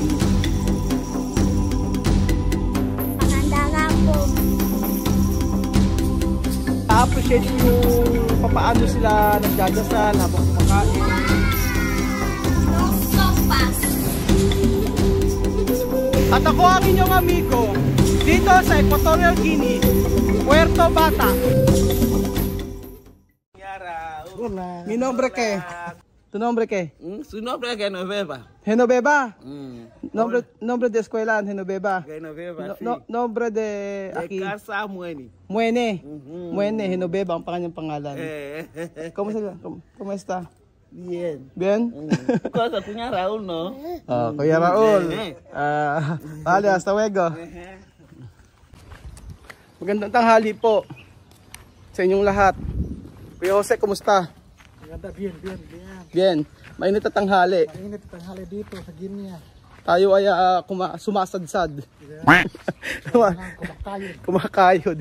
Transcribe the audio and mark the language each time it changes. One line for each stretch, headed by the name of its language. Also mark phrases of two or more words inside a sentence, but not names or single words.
Filipino: Maganda po. I-appreciate yung papaano sila nagdadasal habang kumakain. At ako ang inyong amigo dito sa Equatorial Guinea, Puerto Bata.
Spanish: Mi nombre que? Tu nombre que? Su nombre es Genoveva. Genoveva. Nombre de escuela Genoveva. Genoveva, sí. Nombre de aquí. De casa Mueni.
Filipino: Muene. Muene, Genoveva ang kanyang pangalan.
Spanish: ¿Cómo está? Bien. Bien? Cosa, Kuya Raúl, ¿no? Oh, Kuya Raúl. Vale, hasta luego.
Filipino: Magandang tanghali po sa inyong lahat. Kuya Jose, kumusta? Maganda,
Spanish: bien. Bien.
Filipino: Mainit at tanghali. Mainit at tanghali dito sa Guinea. Tayo ay sumasadsad. Kumakayod.